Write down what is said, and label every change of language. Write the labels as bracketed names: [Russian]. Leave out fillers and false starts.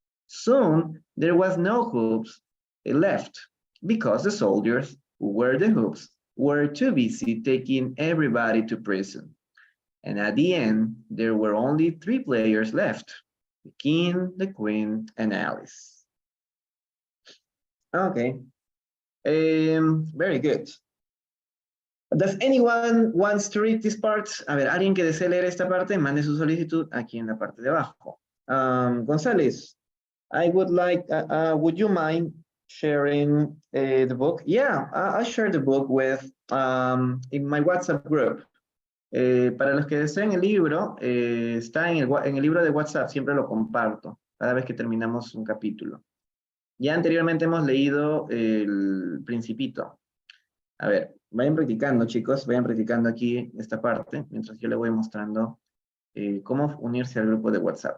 [English] Soon, there was no hoops left, because the soldiers, who were the hoops, were too busy taking everybody to prison. And at the end, there were only 3 players left, the king, the queen, and Alice. Okay, very good. Does anyone wants to read this part? [Spanish] A ver, alguien que desee leer esta parte, mande su solicitud aquí en la parte de abajo. [English] González, I would like, would you mind sharing the book? Yeah, I'll share the book with, in my WhatsApp group. [Spanish] Para los que deseen el libro, está en el libro de WhatsApp, siempre lo comparto, cada vez que terminamos un capítulo. Ya anteriormente hemos leído el Principito. A ver, vayan practicando, chicos, vayan practicando aquí esta parte, mientras yo les voy mostrando cómo unirse al grupo de WhatsApp.